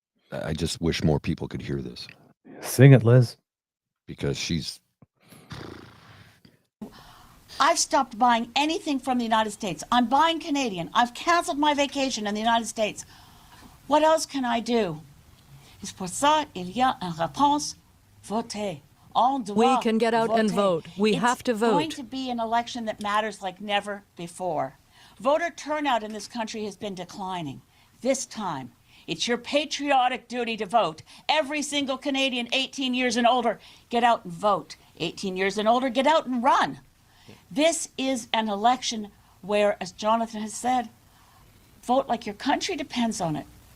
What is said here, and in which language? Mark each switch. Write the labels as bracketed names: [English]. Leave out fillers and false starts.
[English] I just wish more people could hear this. Sing it, Liz. Because she's... I've stopped buying anything from the United States. I'm buying Canadian. I've canceled my vacation in the United States. What else can I do? [French] C'est pour ça il y a une réponse. Votez. [English] We can get out and vote. We have to vote. It's going to be an election that matters like never before. Voter turnout in this country has been declining. This time, it's your patriotic duty to vote. Every single Canadian 18 years and older, get out and vote. 18 years and older, get out and run. This is an election where, as Jonathan has said, vote like your country depends on it.